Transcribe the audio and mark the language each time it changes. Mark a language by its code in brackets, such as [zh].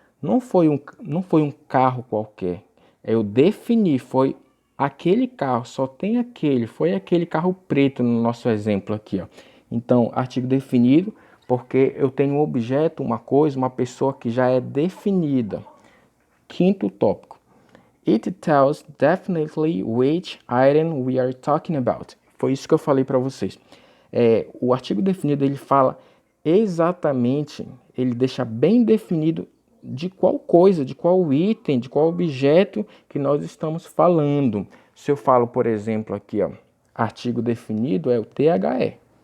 [pt] Não foi um carro qualquer. Eu defini, foi aquele carro, só tem aquele, foi aquele carro preto no nosso exemplo aqui, ó. Então, artigo definido, porque eu tenho um objeto, uma coisa, uma pessoa que já é definida. Quinto tópico. [en] It tells definitely which item we are talking about. [pt] Foi isso que eu falei para vocês. O artigo definido, ele fala exatamente, ele deixa bem definido de qual coisa, de qual item, de qual objeto que nós estamos falando. Se eu falo, por exemplo, aqui, ó, artigo definido é o THE.